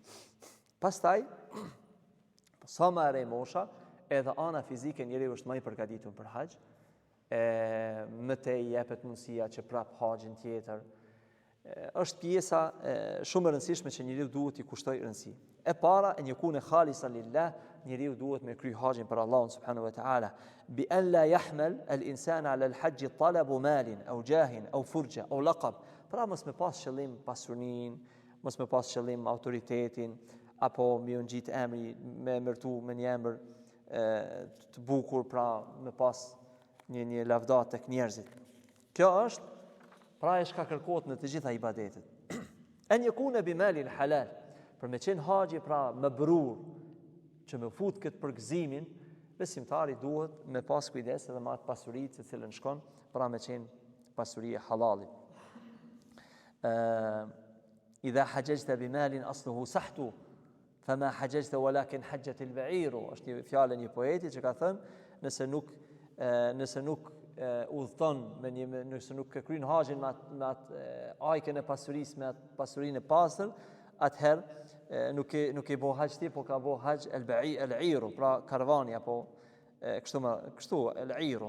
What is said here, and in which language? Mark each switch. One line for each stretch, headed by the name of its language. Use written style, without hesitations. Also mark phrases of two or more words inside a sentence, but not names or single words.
Albanian: Pastaj, sa më e mosha, edhe ana fizike njeriu është më i përgatitur për haxh, më tej jepet mundësia që prap haxhin tjetër. Është pjesa shumë e rëndësishme që njeriu duhet i kushtoj rëndësi. E para,
Arabic: أن يكون خالصا لله,
Albanian: njeriu duhet me kry haxhin për Allahun
Arabic: سبحانه وتعالى, بأن لا يحمل الإنسان على الحج طلب مال أو جاه أو فرجة أو لقب.
Albanian: Pra mos me pas qëllim pasurinë, mos me pas qëllim autoritetin, apo me u ngjit emri, me emërtu me një emër të bukur, pra me pas një lavdat tek njerëzit. Kjo është Pra e shka kërkohet në të gjitha ibadetet.
Arabic: أن يكون بمال حلال.
Albanian: Për me qenë haxhi pra më brur, që me fut këtë përgëzimin, besimtari duhet me pas kujdes edhe me atë pasuri të cilën shkon, pra me qenë pasuri e halalit.
Arabic: إذا حججت بمال أصله سحت فما حججت ولكن حجت العير.
Albanian: Është fjala e një poeti që ka thënë, nëse nuk udhton nëse nuk e kryen haxhin me atë ajkën e pasurisë, me atë pasurinë e pastër, atëherë nuk e bëu haxh ti, po ka bëu haxh al-ba'iru, pra karvani apo kështu al-iru.